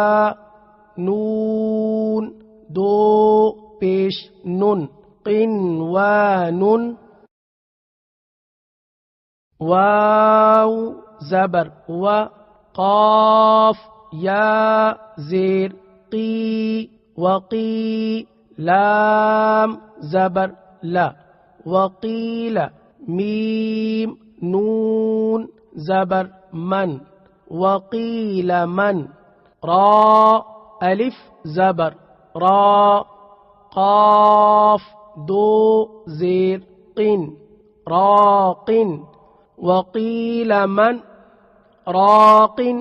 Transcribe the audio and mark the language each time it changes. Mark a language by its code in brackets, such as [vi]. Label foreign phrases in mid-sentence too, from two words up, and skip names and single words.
[ur] نون دو پیش نن قن و نن واو زبر و قاف یا زیر قی وقی لام زبر لا وقیل میم نون زبر من وقیل من را الف زبر را قاف دو زیر قن راقن [ar] وقیل من راق